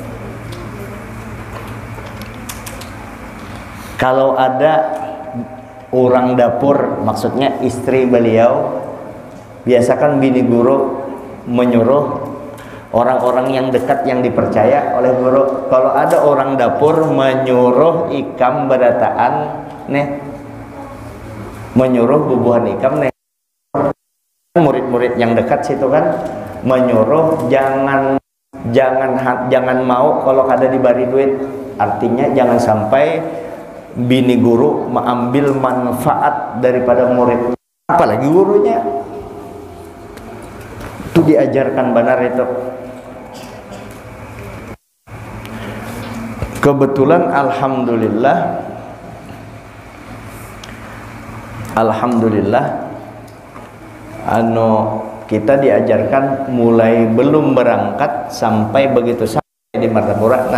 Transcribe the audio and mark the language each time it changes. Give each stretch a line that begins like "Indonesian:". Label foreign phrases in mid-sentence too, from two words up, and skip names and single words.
Banjar: Kalau ada orang dapur, maksudnya istri beliau, biasakan bini guru menyuruh orang-orang yang dekat yang dipercaya oleh guru, kalau ada orang dapur menyuruh ikam berataan, menyuruh bubuhan ikam, murid-murid yang dekat situ kan menyuruh jangan mau kalau kada diberi duit. Artinya jangan sampai bini guru mengambil manfaat daripada murid, apalagi gurunya. Itu diajarkan benar itu. Kebetulan alhamdulillah kita diajarkan mulai belum berangkat sampai begitu sampai di Martapura.